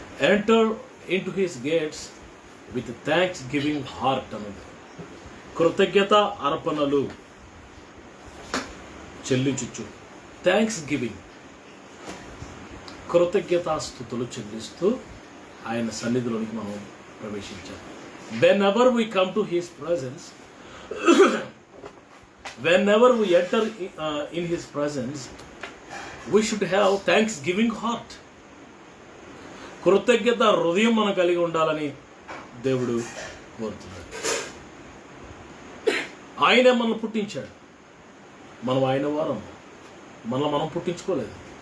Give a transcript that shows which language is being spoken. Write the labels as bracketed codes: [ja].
[en] enter into his gates with thanksgiving heart [te] అన్నది. కృతజ్ఞత అర్పణలు చెల్లించుచు, థ్యాంక్స్ గివింగ్, కృతజ్ఞతాస్తుతులు చెల్లిస్తూ ఆయన సన్నిధిలోనికి మనం ప్రవేశించాలి. [en] whenever we come to his presence, whenever we enter in his presence, we should have thanksgiving heart. [te] కృతజ్ఞత హృదయం మనం కలిగి ఉండాలని దేవుడు కోరుతున్నాడు. ఆయనే మనల్ని పుట్టించాడు, మనం ఆయన వారం. మనం పుట్టించుకోలేదు.